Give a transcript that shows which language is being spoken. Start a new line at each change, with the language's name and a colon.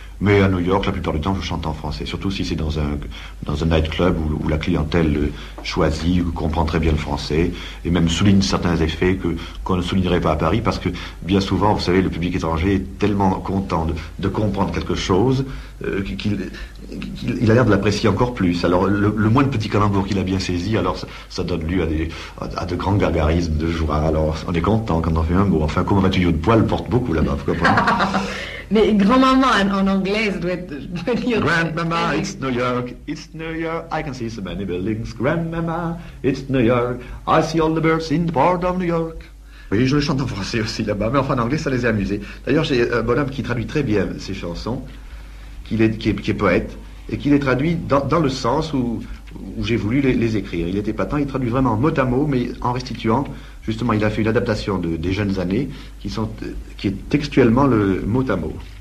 French: Mais à New York, la plupart du temps, je chante en français, surtout si c'est dans un nightclub où la clientèle choisit ou comprend très bien le français, et même souligne certains effets qu'on ne soulignerait pas à Paris, parce que bien souvent, vous savez, le public étranger est tellement content de comprendre quelque chose qu'il a l'air de l'apprécier encore plus. Alors, le moins de petits calembours qu'il a bien saisi, alors ça donne lieu à de grands gargarismes de joie. Alors, on est content quand on fait un mot. Enfin, comme un tuyau de poêle porte beaucoup là-bas, vous comprenez? Mais grand-maman en anglais, ça doit dire...
English: Grandmama, it's New York, I can see so many buildings. Grandmama, it's New York, I see all the birds in the port of New York.
French: Oui, je le chante en français aussi là-bas, mais enfin en anglais, ça les a amusés. D'ailleurs, j'ai un bonhomme qui traduit très bien ces chansons, qui est poète, et qui les traduit dans le sens où j'ai voulu les écrire. Il était patent, il traduit vraiment mot à mot, mais en restituant. Justement, il a fait une adaptation des jeunes années qui est textuellement le mot à mot.